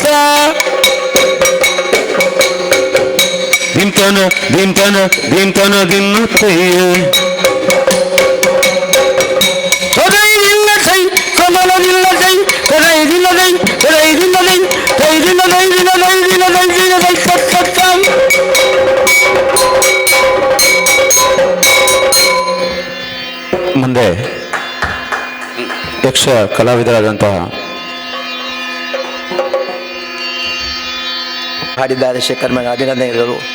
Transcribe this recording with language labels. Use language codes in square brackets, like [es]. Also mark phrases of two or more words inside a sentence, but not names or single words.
[kn] ದಿಂತನ ದಿಂತನ ದಿಂತನ ದಿನ್ನ ಕೈ ಕೊನೆಯಿಲ್ಲ ಕೈ ಕಮಲವಿಲ್ಲ ಕೈ ಕೊನೆಯಿಲ್ಲ ಕೈ ಕೊನೆಯಿಲ್ಲ ಕೈ ಕೈದಿಲ್ಲ ಕೈದಿಲ್ಲ ಕೈದಿಲ್ಲ ಕೈದಿಲ್ಲ ಕೈ ಸತ್ತ ಮುಂದೆ ಯಕ್ಷ ಕಲಾವಿದರಾದಂತಹ ಹಾಡಿದ್ದಾರೆ ಶೇಖರ್ ಮನೆ ಅಭಿನಂದನೆಗಳು.